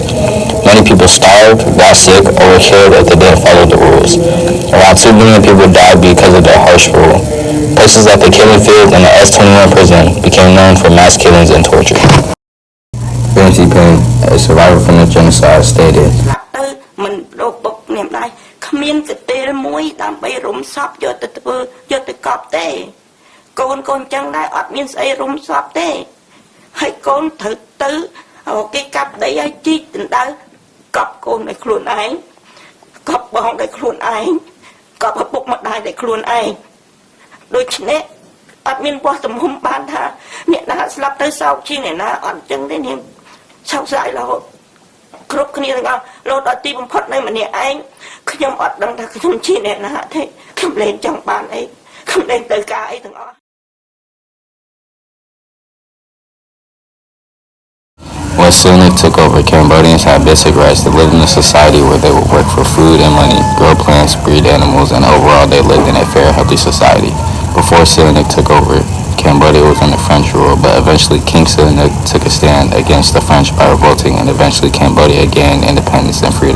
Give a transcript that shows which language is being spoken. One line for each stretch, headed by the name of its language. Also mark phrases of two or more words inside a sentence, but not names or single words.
English: Many people starved, got sick, or were killed if they didn't follow the rules. Around 2 million people died because of their harsh rule. Places like the killing fields and the S-21 prison became known for mass killings and torture. Fancy Payne, a survivor from the genocide, stated,
Khmer: មិនលោកបុកនាមដែរគ្មានកន្ទេលមួយដើម្បីរុំសពយកទៅធ្វើយកទៅកប់ទេកូនកូនចឹងដែរអត់មានស្អីរុំសព ទេហើយកូនត្រូវទៅគេកាប់ដីឲ្យជីកដណ្ដៅកប់កូនឲ្យខ្លួនឯងកប់បងឲ្យខ្លួនឯងកប់ឪពុកម្ដាយឲ្យខ្លួនឯងដូច្នេះអត់មានបោះទំហំបានថាអ្នកណាស្លាប់ទៅសោកជាងអ្នកណាអត់ចឹងទេនាងសោកស្ដាយរហូត គ្រប់គ្នាទាំងអស់លោកដល់ទីបំផុតនៅម្នាក់ឯងខ្ញុំអត់ដឹងថាខ្ញុំជាអ្នកណាទេខ្ញុំលែងចង់បានអីខ្ញុំលែងទៅការអីទាំងអស់
English: When Sihanouk took over, Cambodians had basic rights to live in a society where they would work for food and money, grow plants, breed animals, and overall they lived in a fair, healthy society. Before Sihanouk took over, Cambodia was under French rule, but eventually King Sihanouk took a stand against the French by revolting, and eventually Cambodia gained independence and freedom.